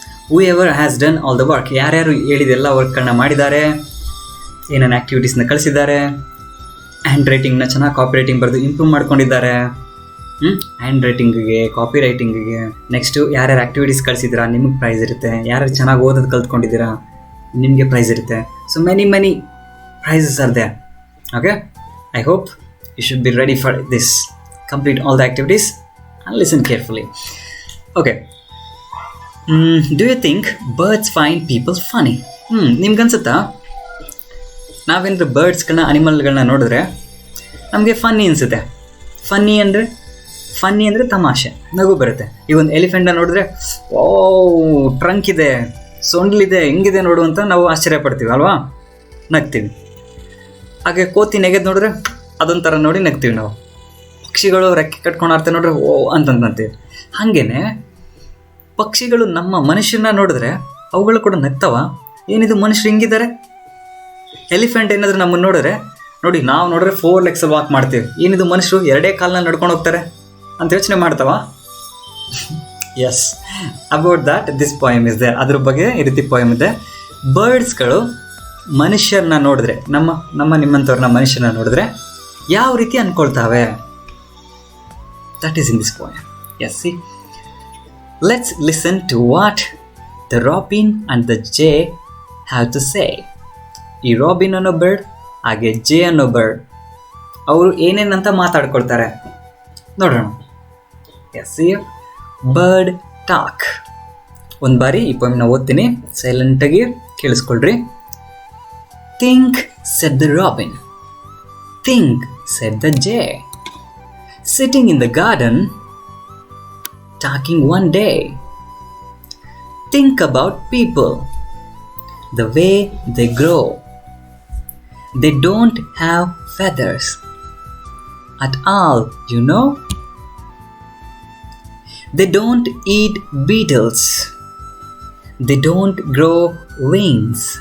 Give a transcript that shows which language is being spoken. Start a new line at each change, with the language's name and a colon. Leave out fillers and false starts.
English: Whoever has done all the work,
Kannada: ಯಾರ್ಯಾರು ಹೇಳಿದೆಲ್ಲ ವರ್ಕ್ಗಳನ್ನ ಮಾಡಿದ್ದಾರೆ, ಏನೇನು ಆ್ಯಕ್ಟಿವಿಟೀಸ್ನ ಕಳಿಸಿದ್ದಾರೆ, ಹ್ಯಾಂಡ್ ರೈಟಿಂಗ್ನ ಚೆನ್ನಾಗಿ ಕಾಪಿ ರೈಟಿಂಗ್ ಬರೆದು ಇಂಪ್ರೂವ್ ಮಾಡ್ಕೊಂಡಿದ್ದಾರೆ, ಹ್ಯಾಂಡ್ ರೈಟಿಂಗಿಗೆ, ಕಾಪಿ ರೈಟಿಂಗಿಗೆ, ನೆಕ್ಸ್ಟು ಯಾರ್ಯಾರು ಆ್ಯಕ್ಟಿವಿಟೀಸ್ ಕಳಿಸಿದ್ದೀರಾ ನಿಮಗೆ ಪ್ರೈಸ್ ಇರುತ್ತೆ, ಯಾರ್ಯಾರು ಚೆನ್ನಾಗಿ ಓದೋದು ಕಲ್ತ್ಕೊಂಡಿದ್ದೀರಾ ನಿಮಗೆ ಪ್ರೈಸ್ ಇರುತ್ತೆ.
English: So many prices are there. Okay, I hope you should be ready for this. Complete all the activities and listen carefully. Okay, do you think birds find people funny?
Kannada: ನಿಮ್ಗನ್ಸುತ್ತಾ ನಾವೇನಾದ್ರು ಬರ್ಡ್ಸ್ಗಳನ್ನ ಅನಿಮಲ್ಗಳನ್ನ ನೋಡಿದ್ರೆ ನಮಗೆ funny ಅನಿಸುತ್ತೆ. Funny ಅಂದರೆ ತಮಾಷೆ, ನಗು ಬರುತ್ತೆ. ಈ ಒಂದು ಎಲಿಫೆಂಟ್ನ ನೋಡಿದ್ರೆ ಓ ಟ್ರಂಕ್ ಇದೆ, ಸೊಂಡ್ಲಿದೆ, ಹೆಂಗಿದೆ ನೋಡು ಅಂತ ನಾವು ಆಶ್ಚರ್ಯ ಪಡ್ತೀವಿ ಅಲ್ವಾ, ನಗ್ತೀವಿ. ಹಾಗೆ ಕೋತಿ ನೆಗೆದು ನೋಡಿದ್ರೆ ಅದೊಂಥರ ನೋಡಿ ನಗ್ತೀವಿ ನಾವು. ಪಕ್ಷಿಗಳು ರೆಕ್ಕೆ ಕಟ್ಕೊಂಡು ಆಡ್ತಾರೆ ನೋಡ್ರೆ ಓ ಅಂತಂತೀವಿ. ಹಾಗೇನೆ ಪಕ್ಷಿಗಳು ನಮ್ಮ ಮನುಷ್ಯನ ನೋಡಿದ್ರೆ ಅವುಗಳು ಕೂಡ ನಗ್ತಾವ. ಏನಿದು ಮನುಷ್ಯರು ಹಿಂಗಿದ್ದಾರೆ. ಎಲಿಫೆಂಟ್ ಏನಾದರೂ ನಮ್ಮನ್ನು ನೋಡಿದ್ರೆ ನೋಡಿ, ನಾವು ನೋಡಿದ್ರೆ
English: 4 legs
Kannada: ವಾಕ್ ಮಾಡ್ತೀವಿ. ಏನಿದು ಮನುಷ್ಯರು 2 ಕಾಲಲ್ಲಿ ನಡ್ಕೊಂಡು ಹೋಗ್ತಾರೆ ಅಂತ ಯೋಚನೆ ಮಾಡ್ತಾವ.
English: Yes, about that this poem is there.
Kannada: ಅದ್ರ ಬಗ್ಗೆ ಈ ರೀತಿ ಪೋಯಮ್ ಇದೆ. ಬರ್ಡ್ಸ್ಗಳು ಮನುಷ್ಯರನ್ನ ನೋಡಿದ್ರೆ, ನಿಮ್ಮಂಥವ್ರನ್ನ ಮನುಷ್ಯನ ನೋಡಿದ್ರೆ ಯಾವ ರೀತಿ ಅಂದ್ಕೊಳ್ತಾವೆ,
English: That is in this poem. Yes, see, let's listen to what the robin and the jay have to say.
Kannada: ಈ ರಾಬಿನ್ ಅನ್ನೋ ಬರ್ಡ್ ಹಾಗೆ ಜೇ ಅನ್ನೋ ಬರ್ಡ್ ಅವರು ಏನೇನಂತ ಮಾತಾಡ್ಕೊಳ್ತಾರೆ ನೋಡೋಣ.
English: Yes, bird talk.
Kannada: ಒಂದು ಬಾರಿ ಈ ಪೋಯಮ್ನ ಓದ್ತೀನಿ, ಸೈಲೆಂಟಾಗಿ ಕೇಳಿಸ್ಕೊಳ್ರಿ.
English: Think said the robin, think said the jay, sitting in the garden talking one day. Think about people, the way they grow. They don't have feathers at all, you know. They don't eat beetles. They don't grow wings.